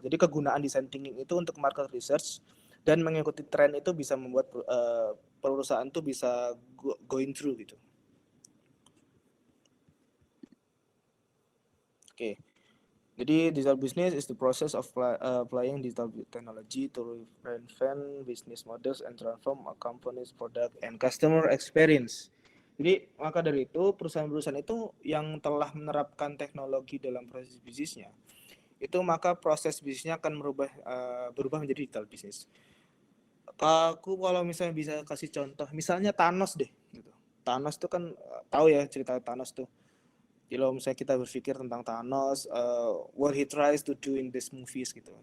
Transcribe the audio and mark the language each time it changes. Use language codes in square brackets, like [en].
[id] Jadi kegunaan design thinking itu untuk market research dan mengikuti tren itu bisa membuat perusahaan itu bisa [en] going through [id] gitu. Oke. [en] Jadi digital business is the process of applying digital technology to reinvent business models and transform a company's product and customer experience. [id] Jadi maka dari itu perusahaan-perusahaan itu yang telah menerapkan teknologi dalam proses bisnisnya, itu maka proses bisnisnya akan berubah menjadi digital business. Aku kalau misalnya bisa kasih contoh, misalnya Thanos deh. Gitu. Thanos tuh kan tahu ya cerita Thanos tuh. Kalau misalnya kita berpikir tentang Thanos, [en] what he tries to do in these movies [id] gitu.